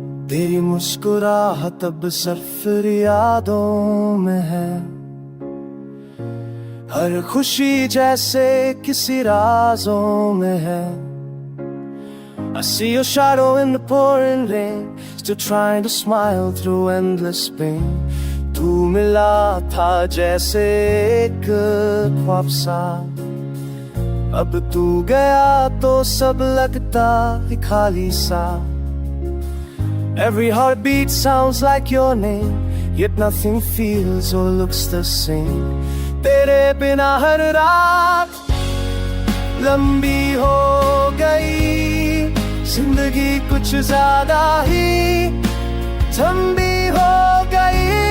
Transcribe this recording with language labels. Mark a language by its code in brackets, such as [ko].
[hi] तेरी मुस्कुराहट अब सिर्फ यादों में है, हर खुशी जैसे किसी राजों में है। [en] I see your shadow in the pouring rain, still trying to smile through endless pain. [hi] तू मिला था जैसे एक ख्वाब सा, अब तू गया तो सब लगता है खाली सा। [en] Every heartbeat sounds like your name, yet nothing feels or looks the same. [hi] तेरे बिना हर रात लंबी हो गई, जिंदगी कुछ ज्यादा ही लंबी हो गई।